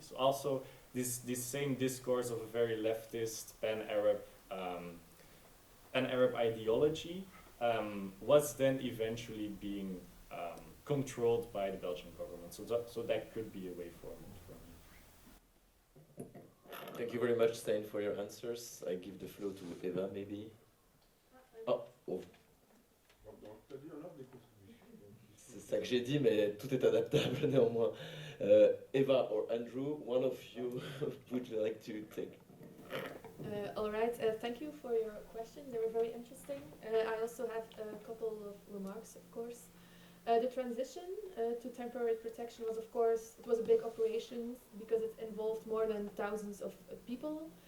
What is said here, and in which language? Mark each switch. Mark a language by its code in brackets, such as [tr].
[en] So also this same discourse of a very leftist pan-Arab ideology was then eventually being controlled by the Belgian government. So that could be a way forward for me. Thank you very much, Stijn, for your answers. I give the floor to Eva, maybe. Oh. [fr] C'est ça que j'ai dit, mais tout est adaptable néanmoins. [en] Eva or Andrew, one of you would like to take. All right, thank you for your questions. They were very interesting. I also have a couple of remarks, of course. The transition to temporary protection was, of course, it was a big operation because it involved more than thousands of people.